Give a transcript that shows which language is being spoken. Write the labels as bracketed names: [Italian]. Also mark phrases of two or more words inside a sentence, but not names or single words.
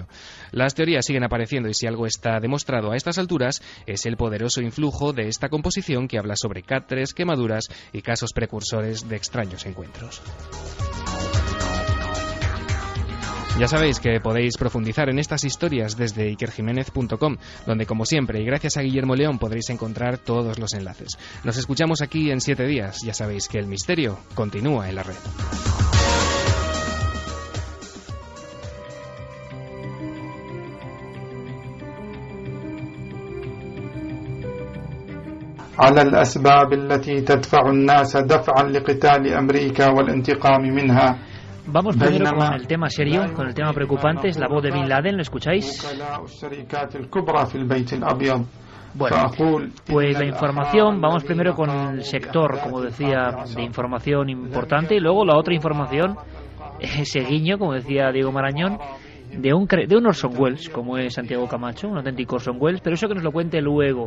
[Spanish] Las teorías siguen apareciendo y si algo está demostrado a estas alturas es el poderoso influjo de esta composición que habla sobre cáteres, quemaduras y casos precursores de extraños encuentros. Ya sabéis que podéis profundizar en estas historias desde ikerjiménez.com, donde como siempre y gracias a Guillermo León podréis encontrar todos los enlaces. Nos escuchamos aquí en 7 días. Ya sabéis que el misterio continúa en la red. [Arabic] على الأسباب التي تدفع الناس دفعا لقتال أمريكا والانتقام منها. [Spanish] Vamos primero con el tema serio, con el tema preocupante, es la voz de Bin Laden, ¿lo escucháis? Bueno, pues la información, vamos primero con el sector, como decía, de información importante, y luego la otra información, ese guiño, como decía Diego Marañón, de un Orson Welles, como es Santiago Camacho, un auténtico Orson Welles, pero eso que nos lo cuente luego.